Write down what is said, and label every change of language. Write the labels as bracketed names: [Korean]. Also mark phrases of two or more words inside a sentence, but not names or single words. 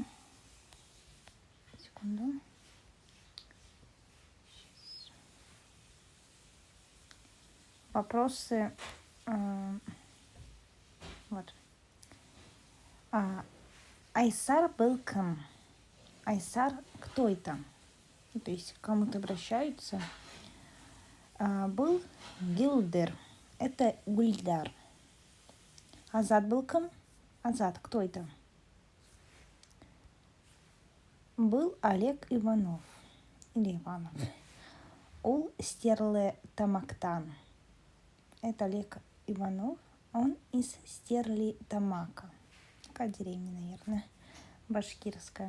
[Russian] Секунду. Вопросы. Вот. Айсар был кем? Айсар кто это? То есть к кому-то обращаются. Был Гилдер. Это Гульдар. Азат был кем? Азат кто это? Был Олег Иванов. Или Иванов. [Bashkir] Ул Стерле Тамактан. [Russian] Это Олег Иванов. Он из Стерлитамака. Такая деревня, наверное, башкирская.